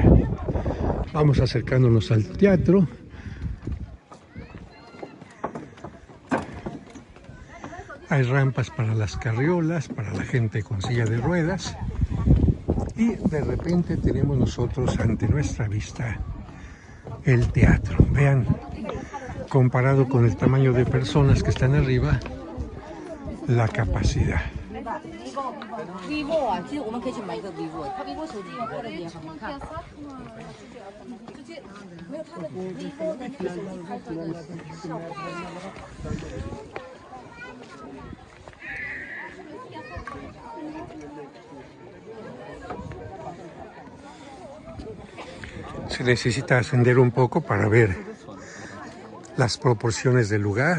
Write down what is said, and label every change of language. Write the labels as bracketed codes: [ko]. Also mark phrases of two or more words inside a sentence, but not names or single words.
[es] Vamos acercándonos al teatro. Hay rampas para las carriolas, para la gente con silla de ruedas. Y de repente tenemos nosotros ante nuestra vista el teatro. Vean, comparado con el tamaño de personas que están arriba, la capacidad. [zh] vivo 啊，其实我们可以去买一个 vivo， 它 vivo 手机拍的也很好看。直接没有它的 vivo 的那个手机拍出来的效果。 [es] Se necesita ascender un poco para ver las proporciones del lugar.